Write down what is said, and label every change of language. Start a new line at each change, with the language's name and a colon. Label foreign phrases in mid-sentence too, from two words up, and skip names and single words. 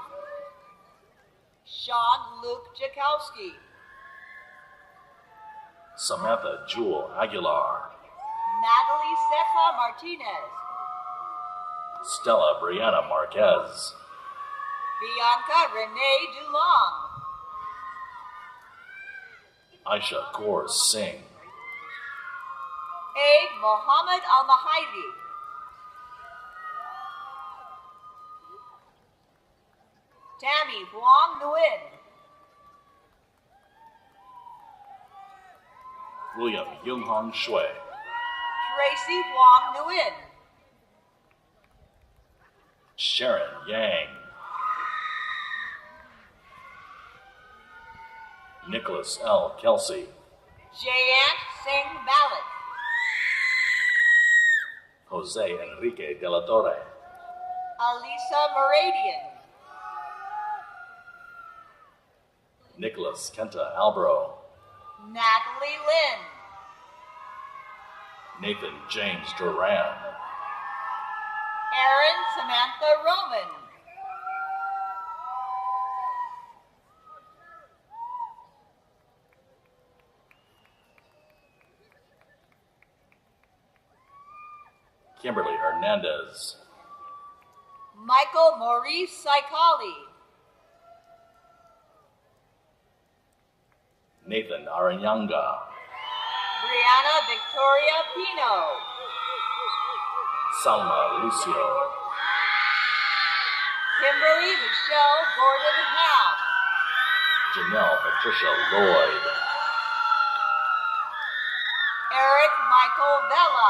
English: Sean Luke Jakowski. Samantha Jewel Aguilar, Natalie Ceja Martinez. Stella Brianna Marquez, Bianca Renee Dulong. Aisha Kaur Singh, Aid Mohammed Al-Mahaili. Tammy Huang Nguyen. William Yunghong Shui, Tracy Huang Nguyen. Sharon Yang, Nicholas L. Kelsey, Jayant Singh Malik. Jose Enrique de la Torre, Alisa Meradian. Nicholas Kenta Albro, Natalie Lynn, Nathan James Duran, Erin Samantha Roman, Kimberly Hernandez, Michael Maurice Saikali, Nathan Aranyanga, Brianna Victoria Pino, Salma Lucio, Kimberly Michelle Gordon Ham, Janelle Patricia Lloyd, Eric Michael Vela,